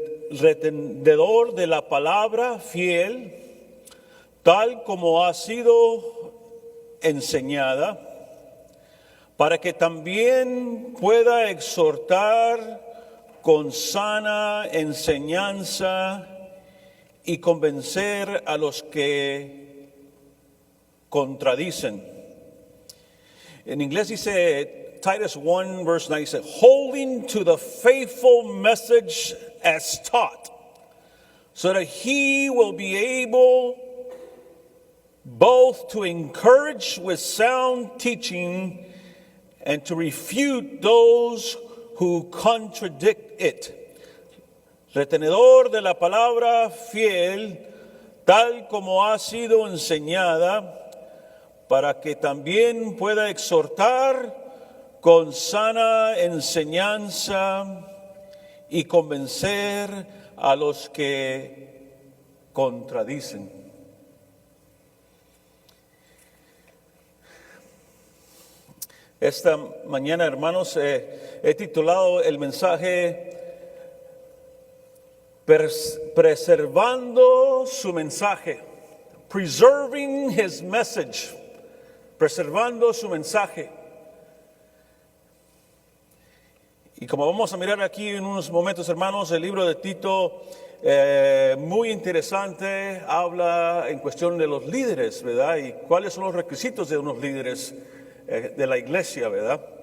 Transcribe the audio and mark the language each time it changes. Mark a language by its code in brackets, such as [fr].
[es] retenedor de la palabra fiel, tal como ha sido enseñada, para que también pueda exhortar con sana enseñanza y convencer a los que contradicen. En inglés dice [en] Titus 1 verse 9, [es] dice, [en] holding to the faithful message as taught, so that he will be able both to encourage with sound teaching and to refute those who contradict it. [es] Retenedor de la palabra fiel, tal como ha sido enseñada, para que también pueda exhortar con sana enseñanza y convencer a los que contradicen. Esta mañana, hermanos, he titulado el mensaje Preservando su mensaje. [en] Preserving his message. [es] Preservando su mensaje. Y como vamos a mirar aquí en unos momentos, hermanos, el libro de Tito, muy interesante, habla en cuestión de los líderes, ¿verdad? Y cuáles son los requisitos de unos líderes de la iglesia, ¿verdad?